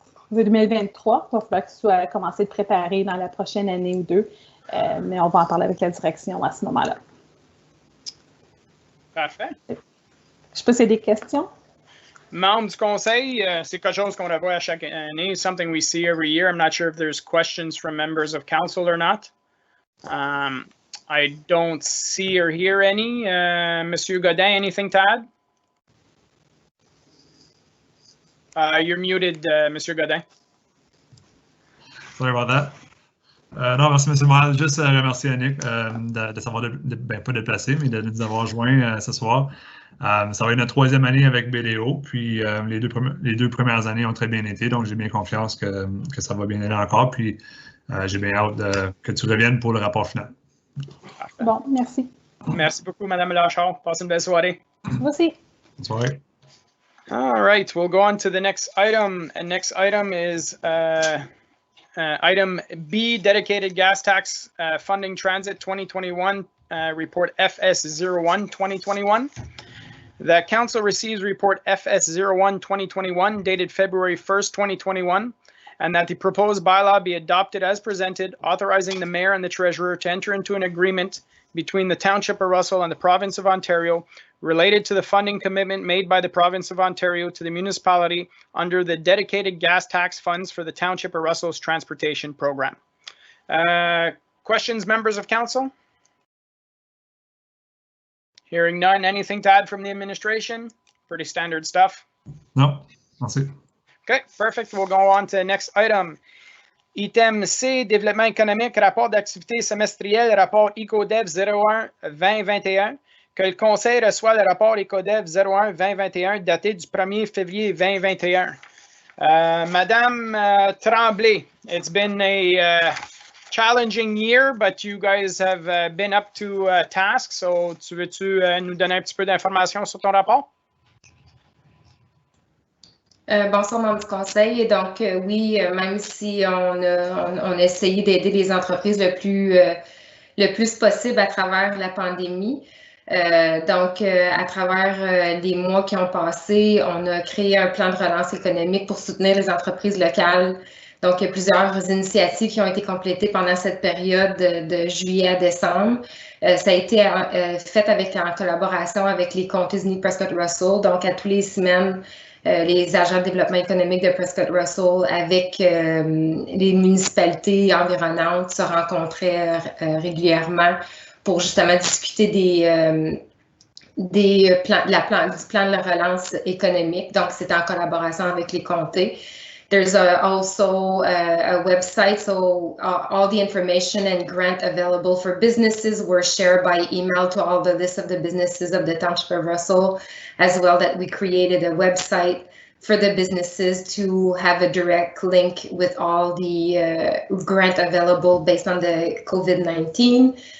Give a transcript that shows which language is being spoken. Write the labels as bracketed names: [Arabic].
[French] Il va falloir que ce soit commencé de préparer dans la prochaine année ou deux, mais on va en parler avec la direction à ce moment-là. Parfait. Je ne sais pas s'il y a des questions. Membres du conseil, c'est quelque chose qu'on revoit à chaque année. [English] Something we see every year. I'm not sure if there's questions from members of council or not. I don't see or hear any. Monsieur Godin, anything to add? You're muted, Monsieur Godin. Sorry about that. [French] Non, merci, M. le maire. Juste remercier Annick de s'avoir, pas déplacé, mais de nous avoir joints ce soir. Ça va être notre 3e année avec BDO, puis les deux premières années ont très bien été, donc j'ai bien confiance que ça va bien aller encore, puis j'ai bien hâte que tu reviennes pour le rapport final. Parfait. Bon, merci. Merci beaucoup, Madame Lachard. Passez une belle soirée. Vous aussi. Bonne soirée. [English] All right, we'll go on to the next item. And next item is item B, Dedicated Gas Tax Funding Transit 2021, Report FS01 2021. The Council receives Report FS01 2021 dated February 1st, 2021, and that the proposed bylaw be adopted as presented, authorizing the Mayor and the Treasurer to enter into an agreement between the Township of Russell and the Province of Ontario related to the funding commitment made by the Province of Ontario to the municipality under the dedicated gas tax funds for the Township of Russell's transportation program. Questions, members of council? Hearing none, anything to add from the administration? Pretty standard stuff. No, merci. Okay, perfect. We'll go on to the next item. [French] Item C, développement économique, rapport d'activité semestriel, rapport EcoDev 01-2021. Que le Conseil reçoit le rapport EcoDev 01-2021 daté du 1er février 2021. [English] Madame Tremblay, it's been a challenging year, but you guys have been up to task. [French] So, veux-tu nous donner un petit peu d'informations sur ton rapport? Bonsoir, membre du conseil. Et donc, oui, même si on a essayé d'aider les entreprises le plus possible à travers la pandémie, donc, à travers les mois qui ont passé, on a créé un plan de relance économique pour soutenir les entreprises locales. Donc, il y a plusieurs initiatives qui ont été complétées pendant cette période de juillet à décembre. Ça a été fait en collaboration avec les comtés unis Prescott Russell. Donc, à tous les semaines, les agents de développement économique de Prescott Russell avec les municipalités environnantes se rencontraient régulièrement pour justement discuter du plan de relance économique. Donc, c'est en collaboration avec les comtés. [English] There's also a website, so all the information and grant available for businesses were shared by email to all the list of the businesses of the Township of Russell, as well that we created a website for the businesses to have a direct link with all the grant available based on the COVID-19.